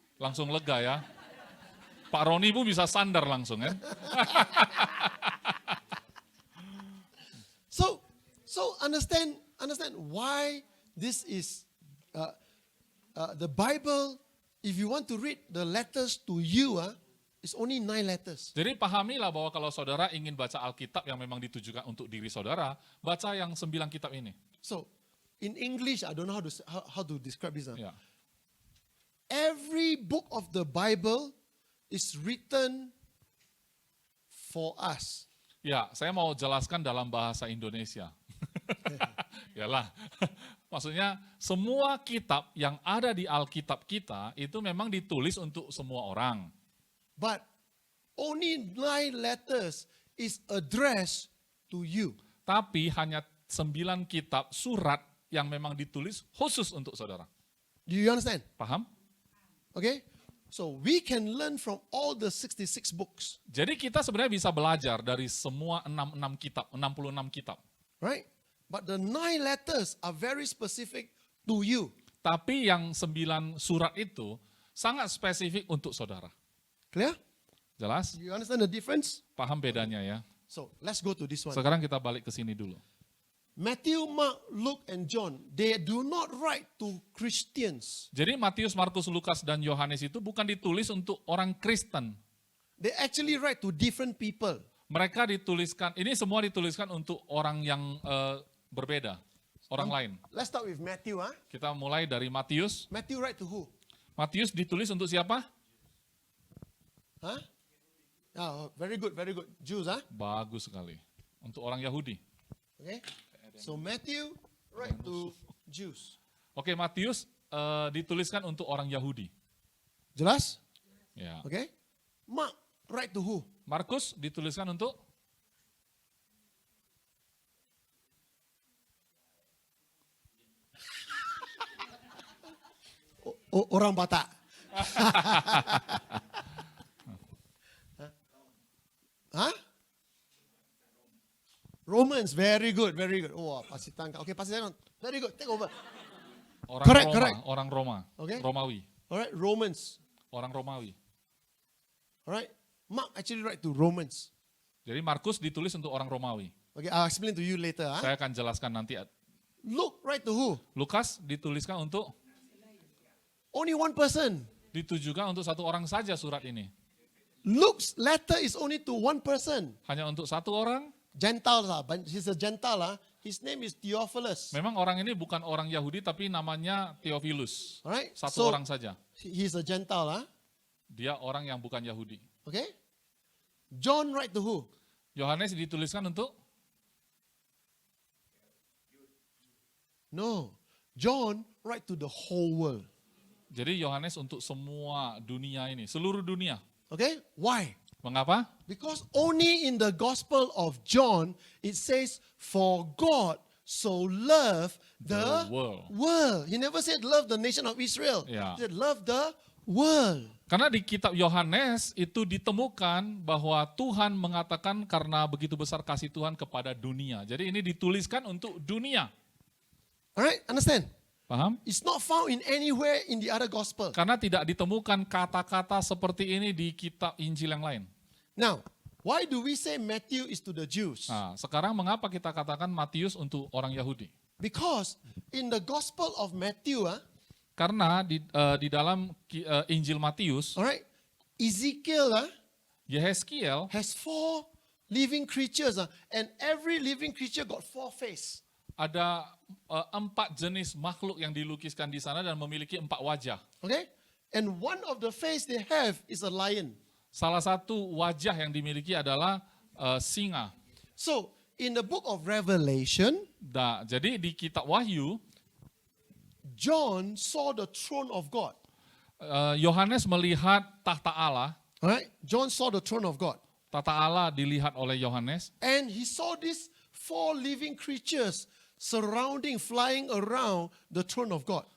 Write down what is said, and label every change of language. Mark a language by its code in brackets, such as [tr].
[id] langsung lega ya. Pak Roni pun bisa sandar langsung ya. [en] So understand why this is the Bible. If you want to read the letters to you, it's only 9 letters. [id] Jadi pahamilah bahwa kalau saudara ingin baca Alkitab yang memang ditujukan untuk diri saudara, baca yang 9 kitab ini. [en] So in English, I don't know how to describe this. [id] Ya. [en] Every book of the Bible is written for us. [id] Ya, saya mau jelaskan dalam bahasa Indonesia. Yalah. Maksudnya semua kitab yang ada di Alkitab kita itu memang ditulis untuk semua orang. [en] But only 9 letters is addressed to you. [id] Tapi hanya 9 kitab surat yang memang ditulis khusus untuk saudara. [en] Do you understand? [id] Paham? [en] Okay? So we can learn from all the 66 books. [id] Jadi kita sebenarnya bisa belajar dari semua 66 kitab. [en] Right? But the 9 letters are very specific to you. [id] Tapi yang 9 surat itu sangat spesifik untuk saudara. [en] Clear? [id] Jelas? [en] You understand the difference? [id] Paham bedanya ya? [en] So let's go to this one. [id] Sekarang kita balik ke sini dulu. [en] Matthew, Mark, Luke, and John, they do not write to Christians. [id] Jadi Matius, Markus, Lukas, dan Yohanes itu bukan ditulis untuk orang Kristen. [en] They actually write to different people. [id] Mereka dituliskan, ini semua dituliskan untuk orang yang berbeda, orang lain. [en] Let's start with Matthew. [id] Kita mulai dari Matius. [en] Matthew write to who? [id] Matius ditulis untuk siapa? [en] Huh? Oh, very good, very good. Jews, [id] Bagus sekali. Untuk orang Yahudi. [en] Okay. So Matthew write to Jews. [id] Oke, Matius dituliskan untuk orang Yahudi. Jelas? Ya. [en] Okay. Mark write to who? [id] Markus dituliskan untuk Orang Batak. Huh? [en] Romans, very good, very good. Oh, Pastor Tangka. Okay, Pastor Tangka, very good. Take over. [id] orang [en] Correct, [id] Roma, [en] correct. [id] orang Roma, [en] Okay. [id] Romawi, [en] All right, Romans. [id] orang Romawi. [en] All right, Mark actually write to Romans. [id] Jadi Markus ditulis untuk orang Romawi. [en] Okay, I'll explain to you later. [id] Saya akan jelaskan nanti. [en] Luke write to who? [id] Lukas dituliskan untuk, [en] Only one person. [id] ditujukan untuk satu orang saja surat ini. [en] Luke's letter is only to one person. [id] Hanya untuk satu orang. [en] Gentile, he's a Gentile. His name is Theophilus. [id] Memang orang ini bukan orang Yahudi tapi namanya Theophilus. [en] All right, [id] Satu [en] so [id] orang saja. [en] he's a Gentile. [id] Dia orang yang bukan Yahudi. [en] Okay. John write to who? [id] Yohanes dituliskan untuk, [en] No, John write to the whole world. [id] jadi Yohanes untuk semua dunia ini, seluruh dunia. [en] Okay, why? [id] Mengapa? [en] Because only in the Gospel of John it says, "For God so loved the world." He never said love the nation of Israel. Yeah. He said love the world. [id] Karena di kitab Yohanes itu ditemukan bahwa Tuhan mengatakan karena begitu besar kasih Tuhan kepada dunia. Jadi ini dituliskan untuk dunia. [en] Alright, understand? [id] Paham? [en] It's not found in anywhere in the other gospel. [id] Karena tidak ditemukan kata-kata seperti ini di kitab Injil yang lain. [en] Now, why do we say Matthew is to the Jews? [id] Nah, sekarang mengapa kita katakan Matius untuk orang Yahudi? [en] Because in the Gospel of Matthew, [id] Karena di dalam Injil Matius, [en] alright, Ezekiel [id] Yehezkiel [en] has 4 living creatures, and every living creature got 4 faces. [id] ada 4 jenis makhluk yang dilukiskan di sana dan memiliki 4 wajah. [en] Okay? And one of the face they have is a lion. [id] Salah satu wajah yang dimiliki adalah singa. [en] So, in the book of Revelation, [id] Jadi di kitab Wahyu, [en] John saw the throne of God. [id] Yohanes melihat tahta Allah. [en] Alright? John saw the throne of God. [id] Tahta Allah dilihat oleh Yohanes. [en] And he saw these 4 living creatures surrounding, flying around the throne of God.